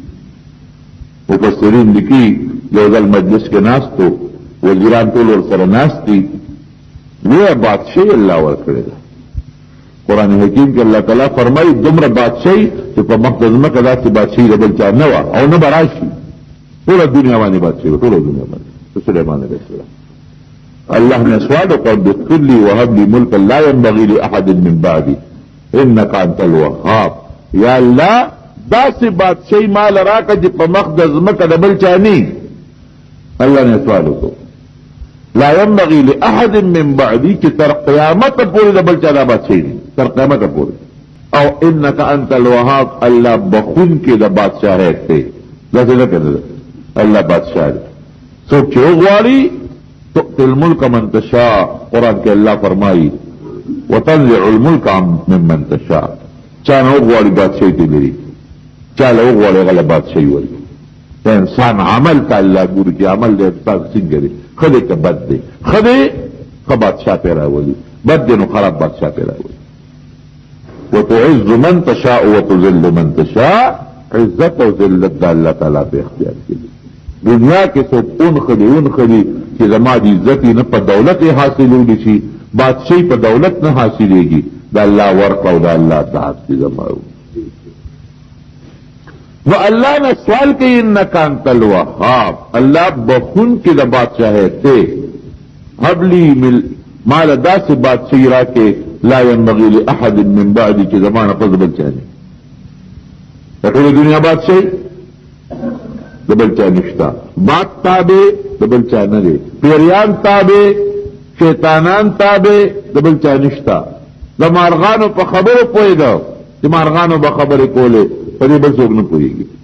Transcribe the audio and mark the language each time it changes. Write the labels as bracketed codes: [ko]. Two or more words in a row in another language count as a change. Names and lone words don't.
[ps] مفسرین لیکي یو ځل مجلس کې ناست و، وزیران ټول ورسره ناست دي، لویه بادشاهي الله ورکړې ده. قرآن حکیم کې الله تعالی فرمایي دومره بادشاهي چې په مخ د ځمکه داسې بادشاهي د بل چا نه وه او نه به راشي، ټوله دنیا باندې بادشاهي وه، ټوله دنیا باندې. سلیمان [ar] علیه السلام [ps] الله نه سوال وکړ [ar] اغفر لي وهب لي ملکا لا ينبغي لاحد من بعدي انك انت الوهاب. [ps] یا الله داسې بادشاهي مال راکړه چې په مخ د ځمکه د بل چا نه. الله نه سوال وکړ [ar] لا ينبغي لاحد من بعدي [ps] چې تر قیامت پورې د بل چا دا بادشاهي نه، تر قیامت پورې. او [ar] انك انت الوهاب، [ps] الله بخون کې د بادشاهیت دی، داسې نه کړه الله بادشاہ دی. څوک چې وغواړي [ar] تؤتي الملك من تشاء، [ps] قرآن کې الله فرمایي [ar] وتنزع الملك ممن تشاء. [ps] چا نه وغواړي بادشاهي ته لري، چا له وغواړي هغه له بادشاهي ورکړي. د انسان عمل ته الله ګوري چې عمل د انسان څنګه دی، ښه دی که بد دی. ښه دی ښه بادشاه پې راولي، بد دی نو خراب بادشاه پې راولي. [ar] وتعز من تشاء وتذل من تشاء، [ps] عزت او ذلت د الله تعالی په اختیار کې دي. دنیا کې څوک اونخلي چې زما د عزت نه په دولت یې حاصلېږي، چې بادشاهي په دولت نه حاصلېږي، د الله ورکړه او د الله اطاعت کې زما. نو الله نه سوال کوي [ar] انک انت الوهاب، [ps] الله بخون کې د بادشاهیت دی. [ar] هب لي [ps] مال داسې بادشاهي راکې [ar] لا ينبغي لاحد من بعدي [ps] چې زمانه پس بل چا نه. د ټولې دنیا بادشاهي د بل چا نشته، باد تابع د بل چا نه دی، پیریان تابع، شیطانان تابع د بل چا نشته. د مارغانو په خبرو پوهېده چې مارغانو به خبرې کولې، په دې بل څوک نه پوهېږي.